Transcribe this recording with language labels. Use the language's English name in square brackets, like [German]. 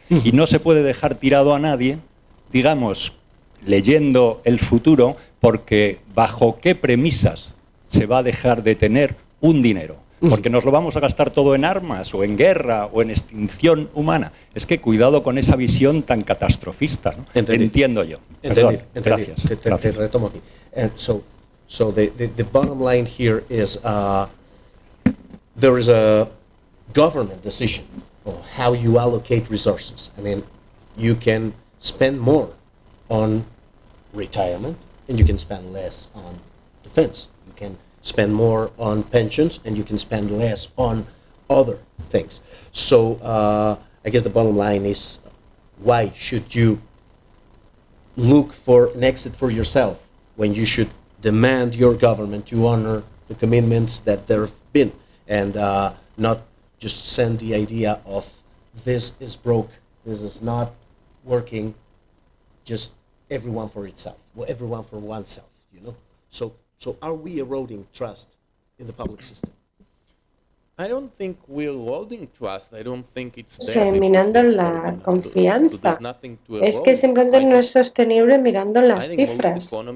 [Spanish] Y no se puede dejar tirado a nadie, digamos, leyendo el futuro, porque bajo qué premisas se va a dejar de tener un dinero. Porque nos lo vamos a gastar todo en armas, o en guerra, o en extinción humana. Es que cuidado con esa visión tan catastrofista, ¿no? Entiendo yo. Perdón, gracias. Te retomo aquí. [English] So the bottom line here is there is a government decision on how you allocate resources. I mean, you can spend more on retirement, and you can spend less on defense. You can spend more on pensions, and you can spend less on other things. So I guess the bottom line is, why should you look for an exit for yourself when you should demand your government to honor the commitments that there have been, and not just send the idea of this is broke, this is not working, just everyone for itself, everyone for oneself, you know? So are we eroding trust in the public system? I don't think we're eroding trust. I don't think it's [Spanish] minando la confianza. Es que simplemente no es sostenible mirando las cifras.